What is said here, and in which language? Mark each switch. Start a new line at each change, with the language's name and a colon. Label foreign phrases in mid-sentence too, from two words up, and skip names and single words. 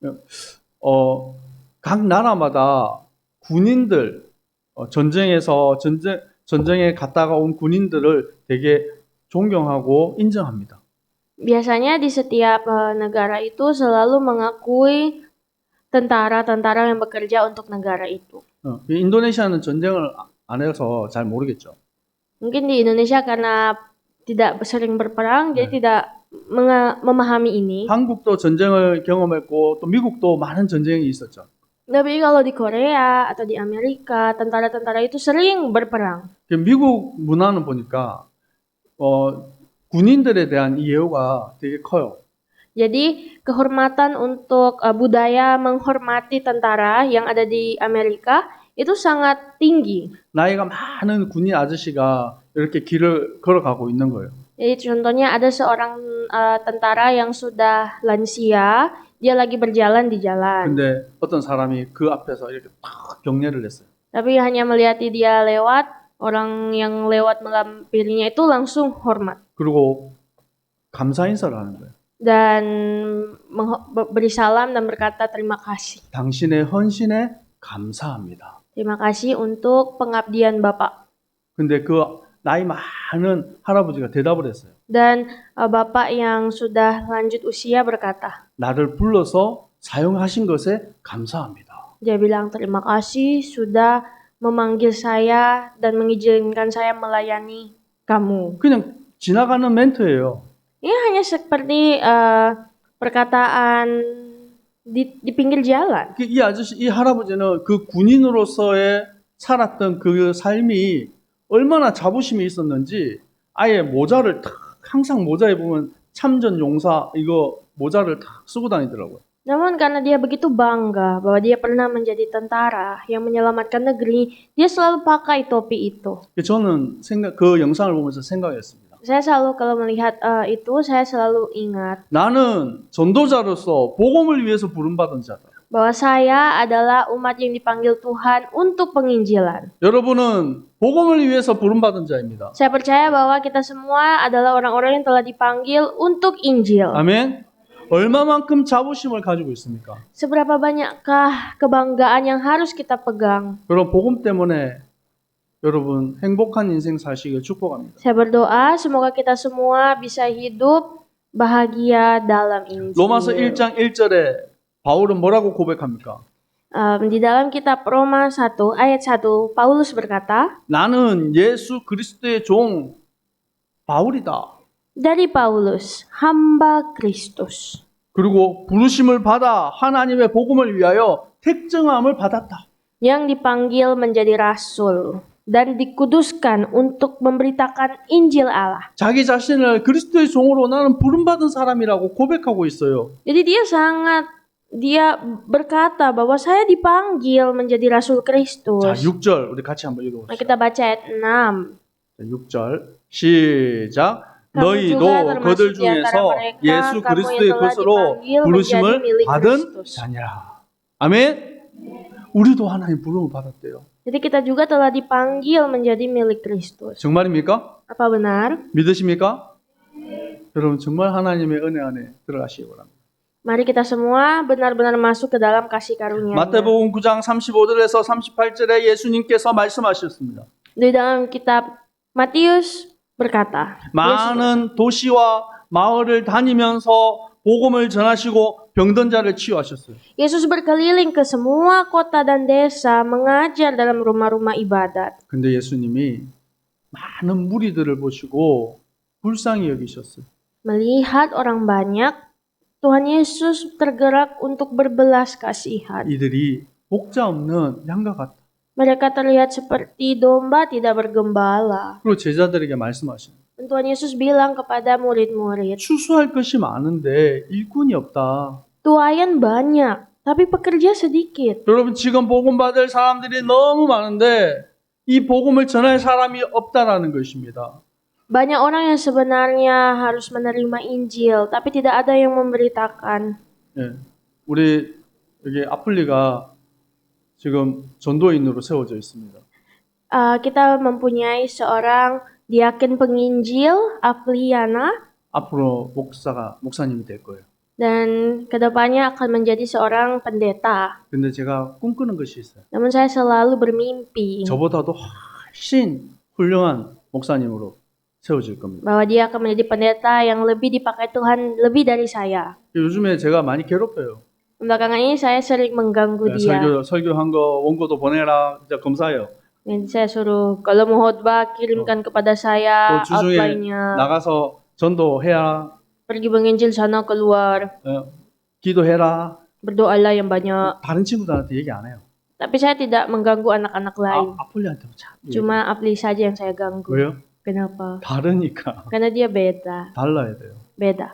Korean: 각 나라마다 군인들 전쟁에 갔다가 온 군인들을 되게 존경하고 인정합니다.
Indonesian: Biasanya di setiap negara itu selalu mengakui tentara-tentara yang bekerja untuk negara itu.
Korean: 인도네시아는 전쟁을 안 해서 잘 모르겠죠.
Indonesian: Mungkin di Indonesia karena tidak sering berperang, jadi tidak memahami ini.
Korean: 한국도 전쟁을 경험했고 또 미국도 많은 전쟁이 있었죠.
Indonesian: Tapi kalau di Korea atau di Amerika, tentara-tentara itu sering berperang.
Korean: 미국 문화는 보니까 군인들에 대한 이해가 되게 커요.
Indonesian: Jadi kehormatan untuk budaya menghormati tentara yang ada di Amerika itu sangat tinggi.
Korean: 나이가 많은 군인 아저씨가 이렇게 길을 걸어가고 있는 거예요.
Indonesian: Jadi contohnya ada seorang tentara yang sudah lansia, dia lagi berjalan di jalan.
Korean: 근데 어떤 사람이 그 앞에서 이렇게 탁 경례를 했어요.
Indonesian: Tapi hanya melihati dia lewat, orang yang lewat melampirinya itu langsung hormat.
Korean: 그리고 감사 인사를 하는 거예요.
Indonesian: Dan beri salam dan berkata terima kasih.
Korean: 당신의 헌신에 감사합니다.
Indonesian: Terima kasih untuk pengabdian Bapak.
Korean: 근데 그 나이 많은 할아버지가 대답을 했어요.
Indonesian: Dan Bapak yang sudah lanjut usia berkata,
Korean: 나를 불러서 사용하신 것에 감사합니다.
Indonesian: dia bilang terima kasih sudah memanggil saya dan mengizinkan saya melayani kamu.
Korean: 그냥 지나가는 멘트예요.
Indonesian: Ini hanya seperti perkataan di pinggir jalan.
Korean: 이 아저씨, 이 할아버지는 그 군인으로서의 살았던 그 삶이 얼마나 자부심이 있었는지 아예 모자를 탁, 항상 모자에 보면 참전 용사 이거 모자를 탁 쓰고 다니더라고요.
Indonesian: Namun karena dia begitu bangga bahwa dia pernah menjadi tentara yang menyelamatkan negeri, dia selalu pakai topi itu.
Korean: 저는 그 영상을 보면서 생각했습니다.
Indonesian: Saya selalu kalau melihat itu, saya selalu ingat.
Korean: 나는 전도자로서 복음을 위해서 부름받은 자다.
Indonesian: bahwa saya adalah umat yang dipanggil Tuhan untuk penginjilan.
Korean: 여러분은 복음을 위해서 부름받은 자입니다.
Indonesian: Saya percaya bahwa kita semua adalah orang-orang yang telah dipanggil untuk Injil.
Korean: 아멘. 얼마만큼 자부심을 가지고 있습니까?
Indonesian: Seberapa banyakkah kebanggaan yang harus kita pegang?
Korean: 그럼 복음 때문에 여러분 행복한 인생 사시길 축복합니다.
Indonesian: Saya berdoa semoga kita semua bisa hidup bahagia dalam Injil.
Korean: 로마서 1장 1절에 바울은 뭐라고 고백합니까?
Indonesian: Di dalam kitab Roma 1 ayat 1, Paulus berkata,
Korean: 나는 예수 그리스도의 종 바울이다.
Indonesian: dari Paulus, hamba Kristus,
Korean: 그리고 부르심을 받아 하나님의 복음을 위하여 택정함을 받았다.
Indonesian: yang dipanggil menjadi rasul dan dikuduskan untuk memberitakan Injil Allah.
Korean: 자기 자신을 그리스도의 종으로 나는 부름받은 사람이라고 고백하고 있어요.
Indonesian: Jadi dia berkata bahwa saya dipanggil menjadi rasul
Korean: 자,
Indonesian: Kristus.
Korean: 6절 우리 같이 한번
Indonesian: Nah,
Korean: 읽어봅시다.
Indonesian: kita baca ayat 6.
Korean: 6절 시작.
Indonesian: Kamu juga
Korean: 너희도
Indonesian: termasuk
Korean: 그들
Indonesian: di antara
Korean: 중에서
Indonesian: mereka,
Korean: 예수
Indonesian: kamu yang
Korean: 그리스도의
Indonesian: telah
Korean: 것으로
Indonesian: dipanggil
Korean: 부르심을
Indonesian: menjadi milik
Korean: 받은
Indonesian: Kristus.
Korean: 자니라. 아멘. 우리도 하나님 부름을 받았대요.
Indonesian: Jadi kita juga telah dipanggil menjadi milik Kristus.
Korean: 정말입니까?
Indonesian: Apa benar?
Korean: 믿으십니까? 여러분 정말 하나님의 은혜 안에 들어가시기 바랍니다.
Indonesian: Mari kita semua benar-benar masuk ke dalam kasih karunia.
Korean: 마태복음 9장 35절에서 38절에 예수님께서 말씀하셨습니다.
Indonesian: Di dalam kitab Matius berkata,
Korean: 많은 도시와 마을을 다니면서 복음을 전하시고 병든 자를 치유하셨어요.
Indonesian: Yesus berkeliling ke semua kota dan desa mengajar dalam rumah-rumah ibadat.
Korean: 근데 예수님이 많은 무리들을 보시고 불쌍히 여기셨어요.
Indonesian: Melihat orang banyak, Tuhan Yesus tergerak untuk berbelas kasihan.
Korean: 이들이 목자 없는 양과 같다.
Indonesian: Mereka terlihat seperti domba tidak bergembala.
Korean: 그리고 제자들에게 말씀하시는
Indonesian: Dan Tuhan Yesus bilang kepada murid-murid,
Korean: 추수할 것이 많은데 일꾼이 없다.
Indonesian: tuayan banyak, tapi pekerja sedikit.
Korean: 여러분 지금 복음 받을 사람들이 너무 많은데 이 복음을 전할 사람이 없다라는 것입니다.
Indonesian: Banyak orang yang sebenarnya harus menerima Injil, tapi tidak ada yang memberitakan.
Korean: 예, 우리 여기 아플리가 지금 전도인으로 세워져 있습니다.
Indonesian: Kita mempunyai seorang diaken penginjil, Afliana,
Korean: 앞으로 목사님이 될 거예요.
Indonesian: dan kedepannya akan menjadi seorang pendeta.
Korean: 근데 제가 꿈꾸는 것이 있어요.
Indonesian: Namun saya selalu bermimpi
Korean: 저보다도 훨씬 훌륭한 목사님으로 세워질 겁니다.
Indonesian: bahwa dia akan menjadi pendeta yang lebih dipakai Tuhan lebih dari saya.
Korean: 요즘에 제가 많이 괴롭혀요.
Indonesian: Belakangan ini saya sering mengganggu dia.
Korean: 설교한 거 원고도 보내라. 진짜 검사해요.
Indonesian: Dan saya suruh kalau mau khotbah kirimkan kepada saya
Korean: 또 주중에
Indonesian: outline-nya.
Korean: 나가서 전도해야
Indonesian: Pergi menginjil sana keluar.
Korean: 기도해라.
Indonesian: Berdoalah yang banyak.
Korean: 다른 친구들한테 얘기 안 해요.
Indonesian: Tapi saya tidak mengganggu anak-anak lain.
Korean: 아폴리한테 참.
Indonesian: Cuma Apli saja yang saya ganggu.
Korean: 왜요?
Indonesian: Kenapa?
Korean: 다르니까
Indonesian: Karena dia beda.
Korean: 달라야 돼요.
Indonesian: Beda.